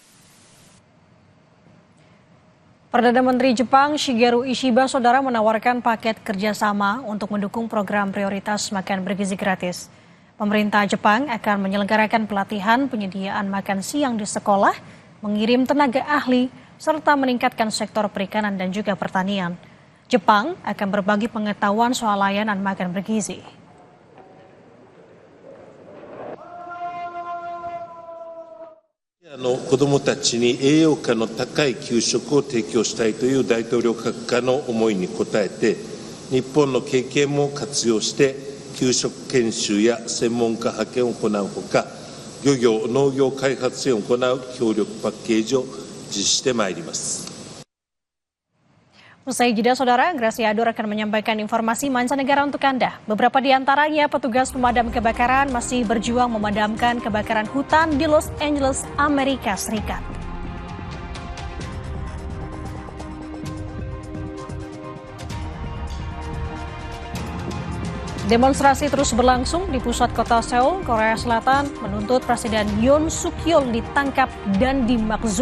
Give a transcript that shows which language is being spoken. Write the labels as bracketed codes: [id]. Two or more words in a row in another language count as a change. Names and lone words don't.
[id] Perdana Menteri Jepang Shigeru Ishiba, Saudara, menawarkan paket kerjasama untuk mendukung program prioritas makan bergizi gratis. Pemerintah Jepang akan menyelenggarakan pelatihan penyediaan makan siang di sekolah, mengirim tenaga ahli, serta meningkatkan sektor perikanan dan juga pertanian. Jepang akan berbagi pengetahuan soal layanan makan bergizi. [ja] 子どもたちに栄養価の高い給食を提供したいという大統領閣下の思いに応えて、日本の経験も活用して給食研修や専門家派遣を行うほか、漁業・農業開発支援を行う協力パッケージを実施してまいります。 [id] Usai jeda, Saudara, Gracia Adur akan menyampaikan informasi mancanegara untuk Anda. Beberapa di antaranya petugas pemadam kebakaran masih berjuang memadamkan kebakaran hutan di Los Angeles, Amerika Serikat. Demonstrasi terus berlangsung di pusat kota Seoul, Korea Selatan, menuntut Presiden Yoon Suk Yeol ditangkap dan dimakzulkan.